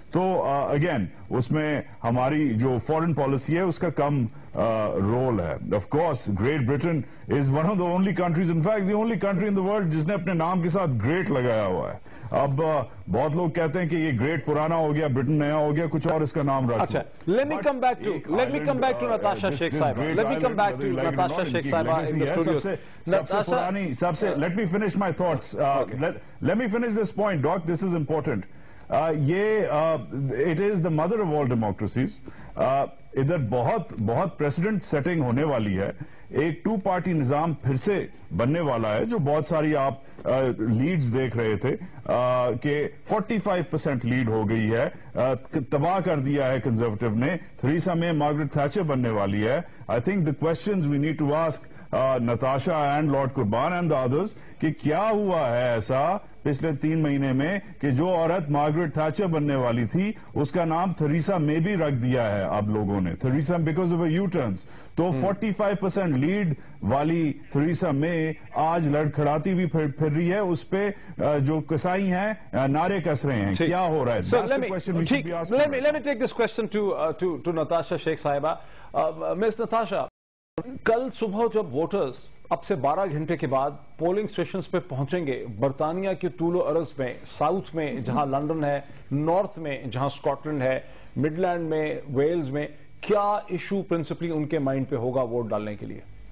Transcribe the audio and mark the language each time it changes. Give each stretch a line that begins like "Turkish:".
Hindi: तो अगेन उसमें हमारी जो फॉरेन पॉलिसी है उसका कम रोल है।
English: of course Great Britain is one of the only countries, in fact the only country in the world
Hindi: जिसने अपने नाम के साथ ग्रेट लगाया हुआ है। अब बहुत लोग कहते हैं कि ये ग्रेट पुराना हो गया, ब्रिटेन नया हो गया, कुछ और इसका नाम रख।
English: अच्छा, let me come back to Natasha Sheikh Sahiba. Let me come back to Natasha Sheikh Sahiba in the studios.
Hindi: सबसे पुरानी, सबसे,
English: let me finish my thoughts. Let me finish this point, Doc. This is important. it is the mother of all democracies.
Hindi: इधर बहुत president setting होने वाली है, एक 2 party निजाम फिर से बनने वाला है, जो बहुत सारी आप लीड्स देख रहे थे कि 45% लीड हो गई है, तबाह कर दिया है कंजर्वेटिव ने। थेरेसा मे मार्गरेट थैचर बनने वाली है।
English: I think the questions we need to ask Natasha and lord Qurban and the others
Hindi: कि क्या हुआ है ऐसा पिछले 3 महीने में कि जो औरत मार्गरेट थैचर बनने वाली थी उसका नाम थेरेसा मे भी रख दिया है अब लोगों ने, Theresa
English: Because of U turns.
Hindi: तो 45% लीड वाली थेरेसा मे आज लड़खड़ाती भी फिर रही है, उस पे जो कसाई हैं नारे कस रहे हैं, क्या हो रहा है?
English: Let me take this question to Natasha Sheikh Sahiba.
Hindi: Miss Natasha, कल सुबह जब वोटर्स अब से 12 घंटे के बाद पोलिंग स्टेशंस पे पहुंचेंगे, बरतानिया के तूलो अरज में, साउथ में जहां लंदन है, नॉर्थ में जहां स्कॉटलैंड है, मिडलैंड में, वेल्स में, क्या इशू प्रिंसिपली उनके माइंड पे होगा वोट डालने के लिए?